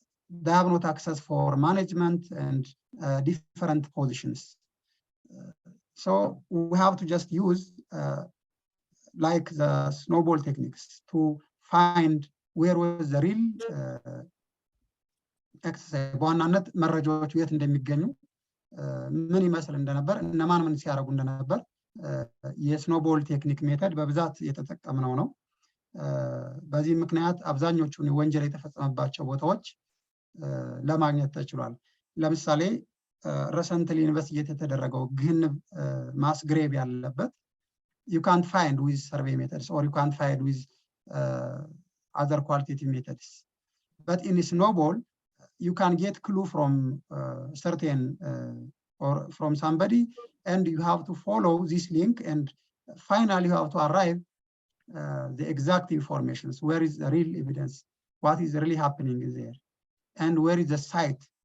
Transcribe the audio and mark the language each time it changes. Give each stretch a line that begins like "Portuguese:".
English: They have not access for management and different positions. So we have to just use like the snowball techniques to find where was the real exercise.
Amharic: በዋናነት መረጃዎቹ የት እንደሚገኙ ምን ይመስል እንደነበር እነማን ምን ሲያደርጉ እንደነበር የስኖቦል ቴክኒክ ሜተድ በብዛት የተጠቀምነው ነው። በዚህ ምክንያት አብዛኞቹን ወንጀል የተፈጸመባቸው ቦታዎች ለማግኘት ተችሏል። ለምሳሌ recently ኢንቨስቲጌት የተደረገው ግህንብ ማስ ግሬቭ ያለበት
English: you can't find with survey methods or you can't find with other qualitative methods. But in snowball, you can get clue from certain or from somebody, and you have to follow this link, and finally you have to arrive the exact informations. Where is the real evidence? What is really happening there? And where is the site?